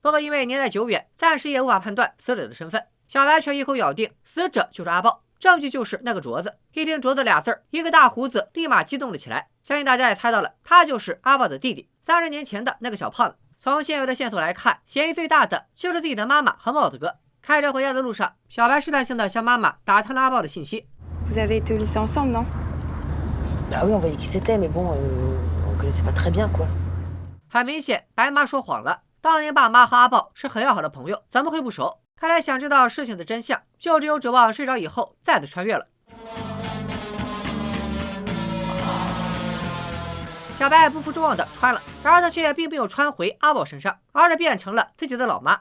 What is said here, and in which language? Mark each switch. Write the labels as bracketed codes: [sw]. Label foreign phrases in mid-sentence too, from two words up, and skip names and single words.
[zh] 不过因为年代久远，暂时也无法判断死者的身份。小白却一口咬定死者就是阿豹，证据就是那个镯子。一听镯子俩字儿，一个大胡子立马激动了起来。相信大家也猜到了，他就是阿豹的弟弟，30年前的那个小胖子。从现有的线索来看，嫌疑最大的就是自己的妈妈和帽子哥。开车回家的路上，小白试探性的向妈妈打探了阿豹的信息。 [fr] Vous avez été au lycée ensemble, non? Bah oui, on voyait qui c'était, mais bon, on connaissait pas très bien, quoi. [zh] 很明显，白妈说谎了。当年爸妈和阿豹是很要好的朋友，怎么会不熟？看来想知道事情的真相，就只有指望睡着以后再次穿越了。小白不负众望的穿了，然而他却并没有穿回阿豹身上，而是变成了自己的老妈。